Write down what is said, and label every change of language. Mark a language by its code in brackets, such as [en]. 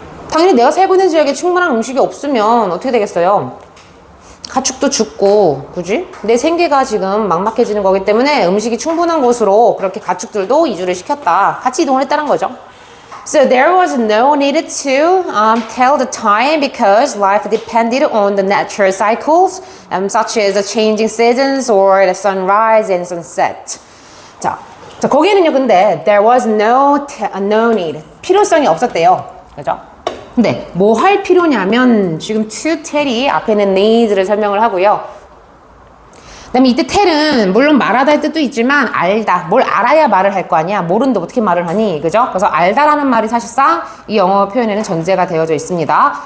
[ko] 당연히 내가 살고 있는 지역에 충분한 음식이 없으면 어떻게 되겠어요? 가축도 죽고, 그지? 내 생계가 지금 막막해지는 거기 때문에 음식이 충분한 곳으로 그렇게 가축들도 이주를 시켰다. 같이 이동을 했다는 거죠. [en] So there was no need to tell the time because life depended on the natural cycles, such as the changing seasons or the sunrise and sunset. [ko] 자, 거기는요, 근데 [en] there was no need. [ko] 필요성이 없었대요. 그죠? 근데 뭐 할 필요냐면 지금 to tell이 앞에는 need를 설명을 하고요. 그다음에 이때 tell은 물론 말하다 할 뜻도 있지만 알다. 뭘 알아야 말을 할 거 아니야. 모르는데 어떻게 말을 하니? 그죠? 그래서 알다라는 말이 사실상 이 영어 표현에는 전제가 되어져 있습니다.